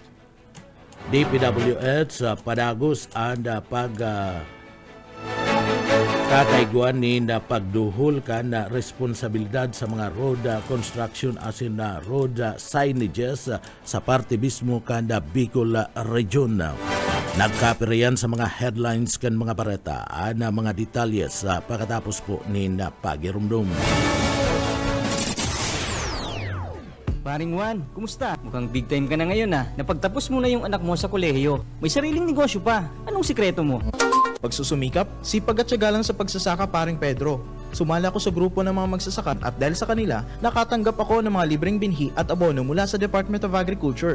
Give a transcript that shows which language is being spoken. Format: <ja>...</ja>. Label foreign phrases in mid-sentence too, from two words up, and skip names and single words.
<bik>DPWH padagos ada kakaiguan ni na pagduhol ka na responsibilidad sa mga</bik> <en>road construction</en> <bik>asin na</bik> <en>road signages</en> <bik>sa parte mismo ka na Bicol Region. Nagkapirayan sa mga headlines kan mga bareta na mga detalyes pagkatapos po ni na pagirumdum.</bik> <tl>Paring Juan, kumusta? Mukhang</tl> <en>big time</en> <tl>ka na ngayon Napagtapos mo na yung anak mo sa kolehiyo. May sariling negosyo pa. Anong sikreto mo? Pagsusumikap, sipag at tiyaga lang sa pagsasaka, paring Pedro. Sumali ako sa grupo ng mga magsasaka at dahil sa kanila, nakatanggap ako ng mga libreng binhi at abono mula sa Department of Agriculture.</tl>